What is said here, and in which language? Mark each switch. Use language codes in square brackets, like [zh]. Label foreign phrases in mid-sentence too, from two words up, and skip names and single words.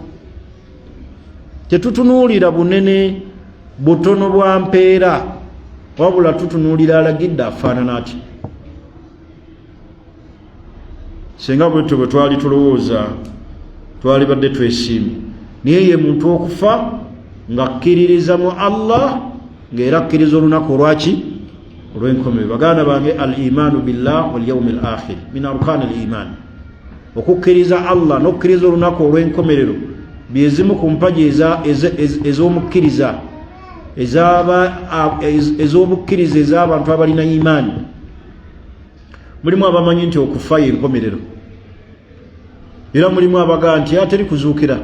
[lg] Tetutunuulira bunene butono bwa mpeera, wabula tutunuulira alagidde afaanana ati. Singa bwetyo bwe twali tulowooza twali badde twesiimye, naye ye muntu okufa ng'akkiririza mu Allah ng'era akkiriza olunaku olwaki? Olw'enkomerero. Baganda bange, [ar] الإيمان بالله واليوم الآخر من أركان الإيمان, [lg] okukkiriza Allah n'okukkiriza olunaku olw'enkomerero byezimu ku mpaji ez'omukkiriza ez'obukkiriza ez'abantu abalina imaani. Mulimu abamanyi nti okufa y'enkomerero, era mulimu abagaa nti ateri kuzuukira.